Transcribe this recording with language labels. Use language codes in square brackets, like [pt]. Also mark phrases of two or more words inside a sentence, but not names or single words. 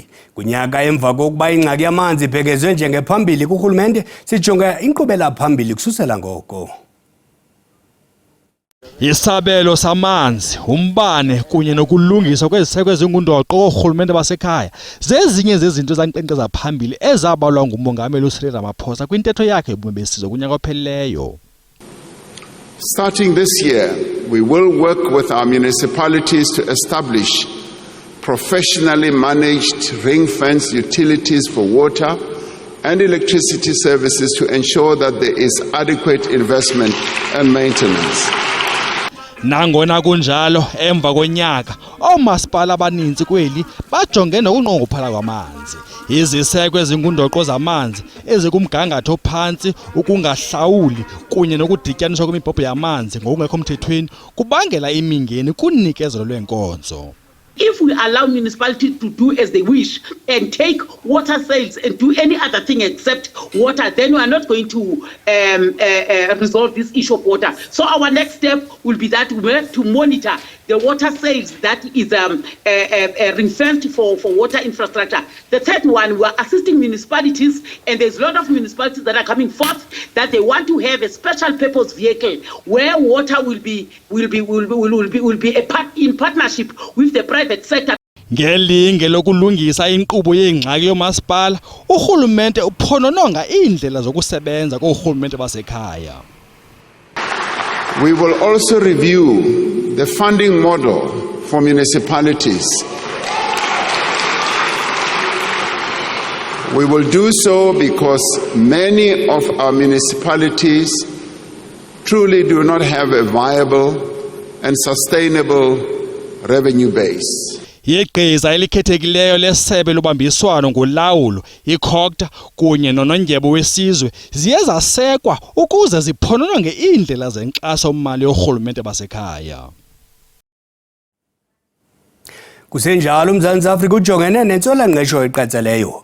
[xh] Kunyaka emva kokuba ingxaki yamanzi ibhekezwe njengephambili kurhulumente sijonga inkqubela phambili kususela ngoko. Isabelo samanzi, umbane kunye nokulungiswa kweziseko ezingundoqo koorhulumente basekhaya zezinye zezinto ezankqenkqeza phambili ezabalwa ngumongameli uCyril Ramaphosa kwintetho yakhe yobume besizwe kunyaka ophelileyo. [en] Starting this year, we will work with our municipalities to establish professionally managed ring-fenced utilities for water and electricity services to ensure that there is adequate investment and maintenance. [xh] Nangona kunjalo emva konyaka oomasipala abaninzi kweli bajonge nokunqongophala kwamanzi. Iziseko ezingundoqo zamanzi ezikumgangatho phantsi, ukungahlawuli kunye nokudityaniswa kwemibhobho yamanzi ngokungekho mthethweni kubangela imingeni kunikezelo lwenkonzo. [en] If we allow municipalities to do as they wish and take water sales and do any other thing except water, then we are not going to resolve this issue of water. So our next step will be that we have to monitor the water sales that is ring-fenced for water infrastructure. The third one, we are assisting municipalities, and there's a lot of municipalities that are coming forth that they want to have a special purpose vehicle where water will be in partnership with the private sector. [xh] Ngelinge lokulungisa inkqubo yengxaki yomasipala, urhulumente uphonononga iindlela zokusebenza koorhulumente basekhaya. [en] We will also review the funding model for municipalities. We will do so because many of our municipalities truly do not have a viable and sustainable revenue base. [xh] Igqiza elikhethekileyo lesebe lobambiswano ngolawulo iCOGTA kunye nonondyebo wesizwe ziye zasekwa ukuze ziphonononge iindlela zenkxaso-mali yorhulumente basekhaya. Kusenjalo uMzantsi Afrika ujongene nentswela-ngqesho eqatseleyo.